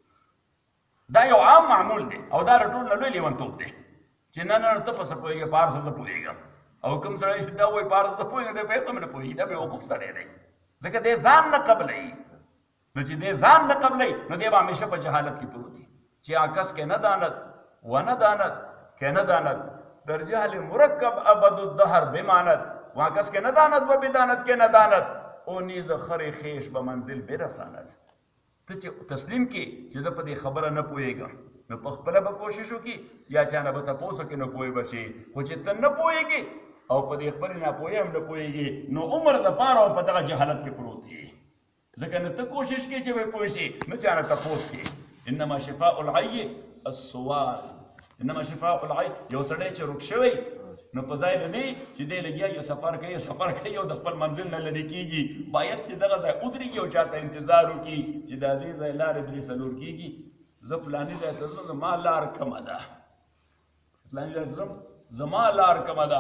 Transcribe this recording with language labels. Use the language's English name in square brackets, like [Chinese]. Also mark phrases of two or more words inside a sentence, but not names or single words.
[Pashto] دا یو عام معمول دی او دا له ټول نه لوی لیونتوب دی چې نه نه ته په څه پوهېږې په هر څه نه پوهېږم. او کوم سړی چې دا وایي په هر څه نه پوهېږم دی په هېڅ هم نه پوهېږي، دا بېوقوف سړی دی ځکه دی ځان نه قبلوي. نو چې دی ځان نه قبلوي نو دی به همیشه په جهالت کې پروت وي چې [Persian] آکس کې نه داند و نه داند که نه داند در جهل مرکب ابد الدهر بماند واکس که نداند و بداند که نداند او نیز خر خیش به منزل برساند. [Pashto] ته چې تسلیم کی چې زه په دې خبره نه پوهېږم نو په خپله به کوشش وکړي یا چا نه به تپوس وکړي نو پوه به شي. خو چې ته نه پوهېږې او په دې خپلې ناپوهۍ هم نه پوهېږې نو عمر دپاره او په دغه جهالت کې پروت یې. ځکه نه ته کوشش کوې چې به پوه شي نه چا نه تپوس کوې. [Arabic] انما شفاء العی السؤال. انما شفاء العی [Pashto] یو سړی چې روک شوی نو په ځای د دې چې دی لګیا یو سفر کوي او د خپل منزل نه لرې کېږي باید چې دغه ځای ودرېږي او چاته انتظار وکړي چې دا دې ځای لارې درې څلور کېږي زه فلاني ځای ته ځم زما لار کمه ده فلاني ځای ته ځم زما لار کمه ده.